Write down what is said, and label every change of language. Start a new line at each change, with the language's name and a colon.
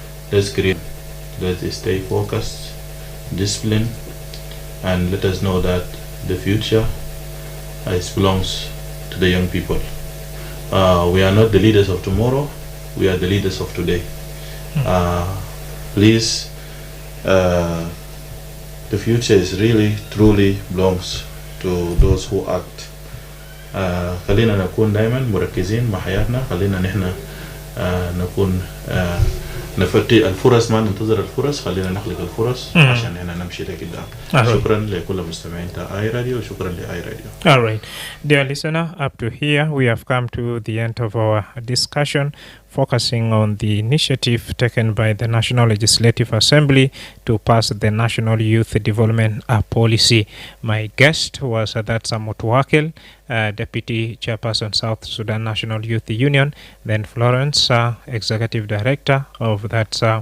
English: Let's stay focused, disciplined, and let us know that the future belongs to the young people. We are not the leaders of tomorrow, we are the leaders of today. Please, the future is really truly belongs to those who act.
Arabic: خلينا نكون دائما مركزين مع حياتنا. خلينا نحن نكون نفتي الفرص، ما ننتظر الفرص، خلينا نخلق الفرص عشان احنا نمشي لقدام. شكرا لكل مستمعين اي راديو وشكرا لاي راديو.
English: All right, dear listener, up to here we have come to the end of our discussion, focusing on the initiative taken by the National Legislative Assembly to pass the National Youth Development Policy. My guest was Adatsa Mutwakil, Deputy Chairperson, South Sudan National Youth Union, then Florence, Executive Director of that.